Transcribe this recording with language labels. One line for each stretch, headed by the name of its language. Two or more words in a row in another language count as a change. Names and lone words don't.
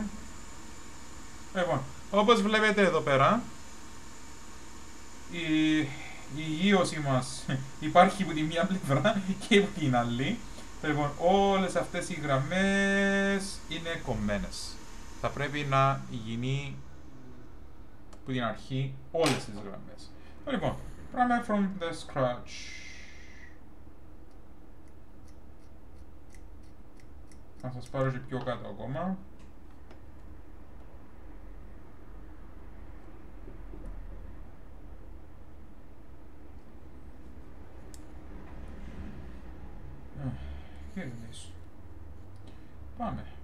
Greek: Λοιπόν, όπως βλέπετε εδώ πέρα, η γύρωση μας υπάρχει από τη μία πλευρά και από την άλλη. Λοιπόν, όλες αυτές οι γραμμές είναι κομμένες. Θα πρέπει να γίνει από την αρχή όλες τις γραμμές. Λοιπόν, πάμε
English: from the scratch.
Greek: Θα σας πάρω και πιο κάτω ακόμα. Πάμε.